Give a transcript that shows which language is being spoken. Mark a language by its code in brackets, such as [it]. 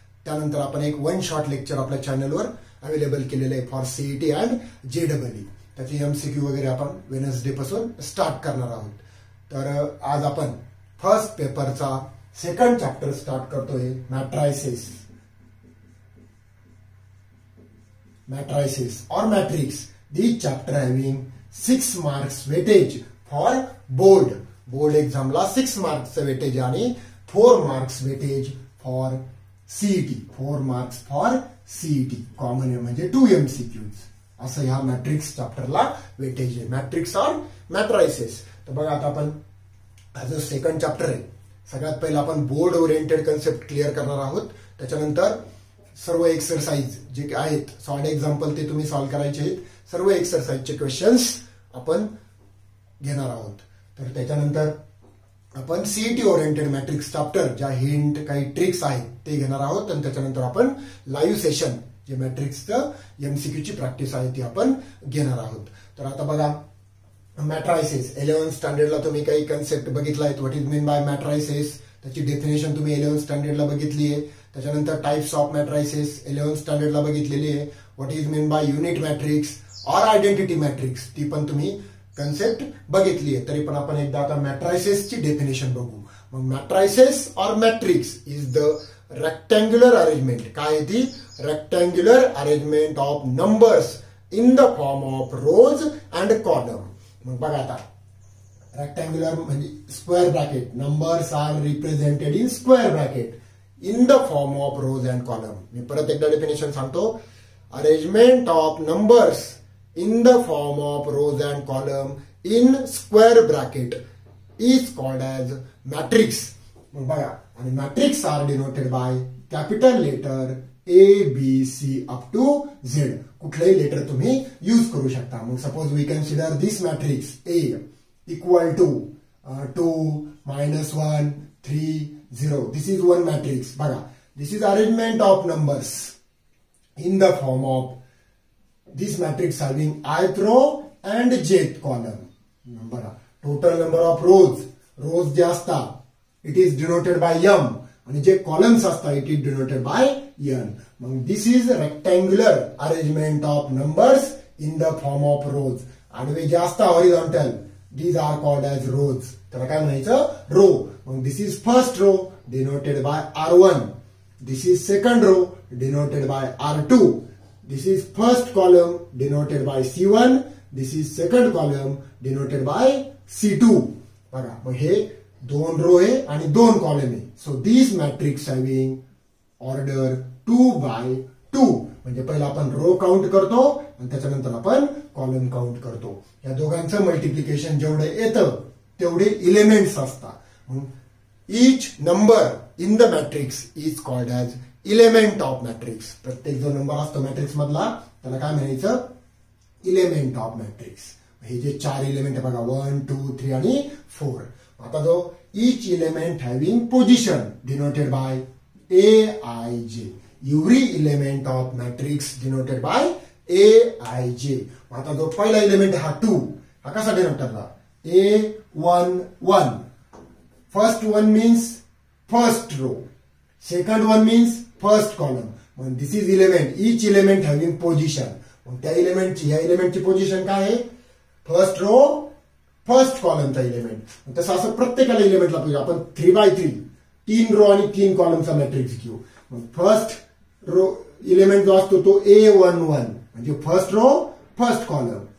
[mr] त्यानंतर आपण एक वन शॉर्ट लेक्चर आपल्या चॅनलवर अवेलेबल केलेलं आहे फॉर सीईटी अँड जेडब्ल्यू. त्याची एमसीक्यू वगैरे आपण वेनसडे पासून स्टार्ट करणार आहोत. तर आज आपण फर्स्ट पेपरचा सेकंड चॅप्टर स्टार्ट करतोय मॅट्रायसिस. [en] Matrices or matrix. This chapter having 6 marks weightage for board. Board exam ला 6 marks weightage आणि 4 marks weightage for CET. 4 marks for CET. Common म्हणजे 2 MCQs. [mr] असं ह्या मॅट्रिक्स चॅप्टरला वेटेज आहे. [en] Matrix or matrices. [mr] तर बघा आता आपण हा जो सेकंड चॅप्टर आहे सगळ्यात पहिला आपण बोर्ड ओरिएंटेड कन्सेप्ट क्लिअर करणार आहोत. त्याच्यानंतर सर्व एक्सरसाइज जे आहेत सॉल्ड एक्झाम्पल ते तुम्ही सॉल्व्ह करायचे आहेत. सर्व एक्सरसाइजचे क्वेश्चन्स आपण घेणार आहोत. तर त्याच्यानंतर आपण सीईटी ओरिएंटेड मॅट्रिक्स चॅप्टर ज्या हिंट काही ट्रिक्स आहेत ते घेणार आहोत. आणि त्याच्यानंतर आपण लाईव्ह सेशन जे मॅट्रिक्सचं एमसीक्यूची प्रॅक्टिस आहे ती आपण घेणार आहोत. तर आता बघा मॅट्रायसिस 11th स्टँडर्डला तुम्ही काही कन्सेप्ट बघितला [en] What is mean by matrices. [mr] त्याची डेफिनेशन तुम्ही 11th स्टँडर्डला बघितली आहे. त्याच्यानंतर [en] types of matrices [mr] 11th स्टँडर्डला बघितलेली आहे. [en] what is mean by unit matrix or identity matrix [mr] ती पण तुम्ही कन्सेप्ट बघितली आहे. तरी पण आपण एकदा आता मॅट्रायसिसची डेफिनेशन बघू. [en] मग matrices or matrix is the rectangular arrangement. [mr] काय आहे ती? [en] Rectangular arrangement of numbers in the form of rows and column. [mr] मग बघा आता रेक्टँग्युलर म्हणजे square bracket. [en] Numbers are represented in square bracket in the form of rows and column. [mr] मी परत एकदा definition सांगतो. [en] Arrangement of numbers in the form of rows and column in square bracket is called as matrix. [mr] मग बघा आणि [en] Matrix are denoted by capital letter ABC up to Z. [mr] कुठलंही letter तुम्ही use करू शकता. [en] मग suppose we consider this matrix A equal to 2 -1 3 0. This is one matrix. बघा this is arrangement of numbers in the form of this matrix having ith row and jth column. बघा total number of rows जे असतात it is denoted by m आणि जे columns असतात it is denoted by n. मग this is rectangular arrangement of numbers in the form of rows. [mr] आडवे जे असतात [en] horizontal these are called as rows. [mr] त्याला काय म्हणायचं? [en] Row. मग this is first row denoted by R1. This is second row denoted by R2. This is first column denoted by C1. This is second column denoted by C2. [mr] बघा मग हे 2 row आहे आणि 2 column आहे. [en] So this matrix having order 2 by 2. [mr] म्हणजे पहिला आपण row count करतो आणि त्याच्यानंतर आपण कॉलम काउंट करतो. या दोघांचं मल्टिप्लिकेशन जेवढं येतं तेवढे इलेमेंट्स असतात. [en] Each number in the matrix is called as element of matrix. [mr] प्रत्येक जो नंबर असतो मॅट्रिक्स मधला त्याला काय म्हणायचं? Element of matrix. हे जे 4 इलेमेंट आहे बघा 1 2 3 आणि 4. [en] आता जो each element having position denoted by AIJ. Every element of matrix denoted by AIJ. [mr] आता जो पहिला इलेमेंट हा 2 हा कसा डिनोट करला? [en] A11. First one means first row. Second one means first column. When this is element, each element having position. [mr] मग त्या एलिमेंटची या एलिमेंटची पोझिशन काय आहे? First row first कॉलमचा element. तसं असं प्रत्येकाला एलिमेंटला पाहिजे. आपण 3 by 3 3 रो आणि 3 कॉलमचा मॅट्रिक्स घेऊ. मग फर्स्ट रो एलिमेंट जो असतो तो A11 म्हणजे फर्स्ट रो फर्स्ट कॉलम.